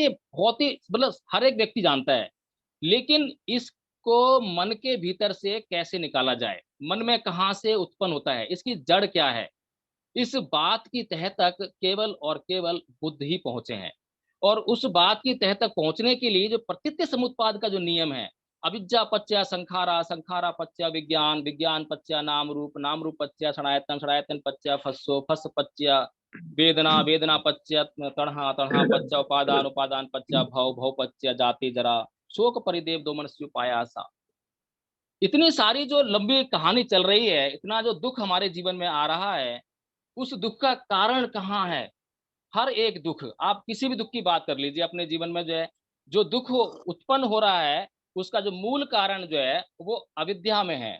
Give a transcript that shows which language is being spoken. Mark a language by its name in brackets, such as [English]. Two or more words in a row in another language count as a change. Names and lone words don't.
[Hindi] ये बहुत ही मतलब हर एक व्यक्ति जानता है, लेकिन इसको मन के भीतर से कैसे निकाला जाए, मन में कहाँ से उत्पन्न होता है, इसकी जड़ क्या है, इस बात की तह तक केवल और केवल बुद्ध ही पहुंचे हैं। और उस बात की तह तक पहुंचने के लिए जो प्रतीत्य समुत्पाद का जो नियम है, [Pali] अविद्या पच्चा संखारा, संखारा पच्चा विज्ञान, विज्ञान पच्चा नाम रूप, नाम रूप पच्चा षडायतन, षडायतन पच्चा फस्सो, फस पच्चा वेदना, वेदना पच्चा तणहा, तणहा पच्चा उपादान, उपादान पच्चा भव, भव पच्चा जाति जरा, शोक परिदेव दो मनस्यु पायासा। [Hindi] इतनी सारी जो लंबी कहानी चल रही है, इतना जो दुख हमारे जीवन में आ रहा है, उस दुख का कारण कहाँ है। हर एक दुख, आप किसी भी दुख की बात कर लीजिए अपने जीवन में, जो है जो दुख उत्पन्न हो रहा है उसका जो मूल कारण जो है वो अविद्या में है।